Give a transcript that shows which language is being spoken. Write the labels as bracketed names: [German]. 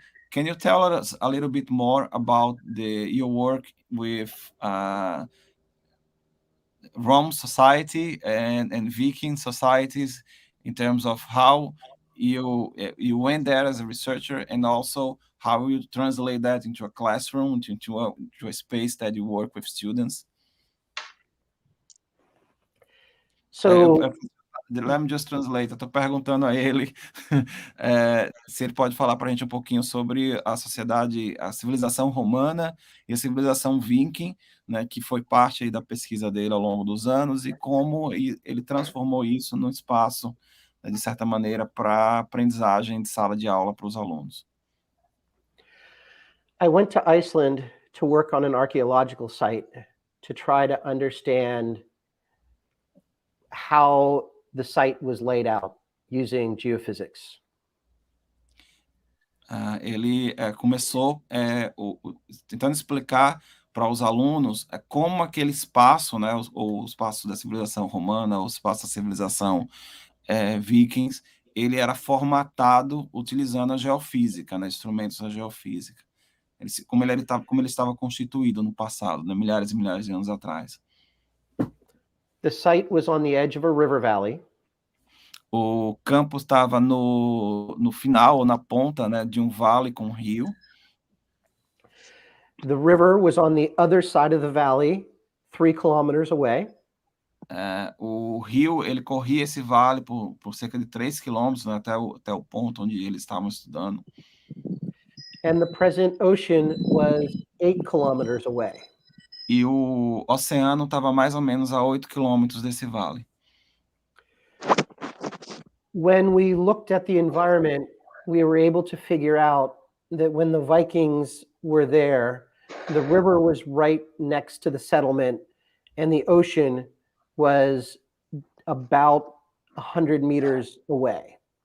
[English] Can you tell us a little bit more about your work with Rome society and Viking societies in terms of how you went there as a researcher, and also how you translate that into a classroom, into a space that you work with students? So let me just translate. [Portuguese] Eu estou perguntando a ele se ele pode falar para a gente um pouquinho sobre a sociedade, a civilização romana e a civilização viking, né, que foi parte aí da pesquisa dele ao longo dos anos, e como ele transformou isso num espaço, né, de certa maneira, para aprendizagem de sala de aula para os alunos. [English] I went to Iceland to work on an archaeological site to try to understand how the site was laid out using geophysics. [Portuguese] Ele começou tentando explicar para os alunos como aquele espaço, né, o espaço da civilização romana, o espaço da civilização vikings, ele era formatado utilizando a geofísica, né, instrumentos da geofísica. Como ele estava constituído no passado, né, milhares e milhares de anos atrás. [English] The site was on the edge of a river valley. [Portuguese] O campo estava no final, ou na ponta, né, de um vale com um rio. [English] The river was on the other side of the valley, 3 kilometers away. [Portuguese] O rio, ele corria esse vale por cerca de 3 quilômetros, né, até o ponto onde eles estavam estudando. [English] And the present ocean was 8 kilometers away. [Portuguese] E o oceano estava mais ou menos a 8 quilômetros desse vale. [English] When we looked at the environment, we were able to figure out that when the Vikings were there, the river was right next to the settlement, and the ocean was about 100 meters away.